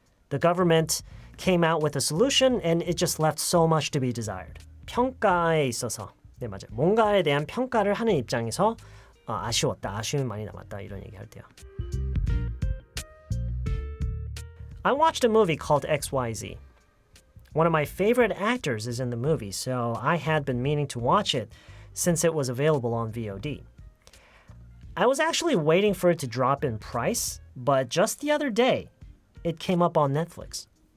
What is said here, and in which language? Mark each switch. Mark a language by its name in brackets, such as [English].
[English] The government came out with a solution and it just left so much to be desired. [Korean] 평가에 있어서 네 맞아요. 뭔가에 대한 평가를 하는 입장에서 아쉬웠다, 아쉬움이 많이 남았다 이런 얘기할 때요. [English] I watched a movie called XYZ. One of my favorite actors is in the movie, so I had been meaning to watch it since it was available on VOD. I was actually waiting for it to drop in price, but just the other day, it came up on Netflix.